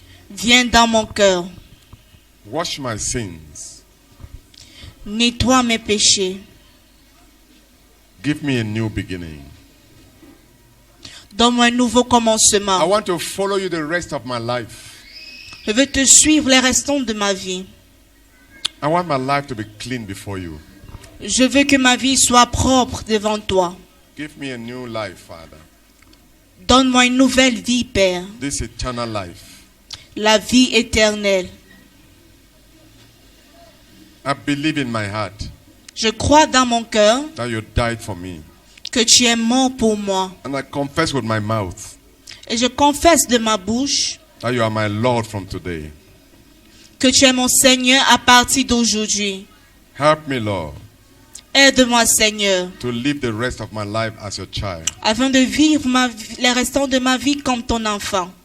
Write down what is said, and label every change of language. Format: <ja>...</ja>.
<fr>Viens dans mon cœur.</fr> <en>Wash my sins.</en> <fr>Nettoie mes péchés.</fr> <en>Give me a new beginning.</en> <fr>Donne-moi un nouveau</fr> <en>I</en> <fr>commencement.</fr> <en>want to follow you the rest of my life.</en> <fr>Je veux te suivre les restants de ma vie.</fr> <en>I want my life to be clean before you.</en> <fr>Je veux que ma vie soit propre devant toi.</fr> <en>Give me a new life, Father.</en> <fr>Donne-moi une nouvelle vie, Père.</fr> <en>This eternal life.</en> <fr>La vie éternelle.</fr> <en>I believe in my heart</en> <fr>Je crois dans mon cœur</fr> <en>that you died for me.</en> <fr>que tu es mort pour moi.</fr> <en>And I confess with my mouth</en> <fr>Et je confesse de ma bouche</fr> <en>that you are my Lord from today.</en> <fr>que tu es mon Seigneur à partir d'aujourd'hui.</fr> <en>Help me, Lord,</en> <fr>Aide-moi, Seigneur,</fr> <en>to live the rest of my life as your child.</en> <fr>afin de vivre les restants de ma vie comme ton enfant.</fr>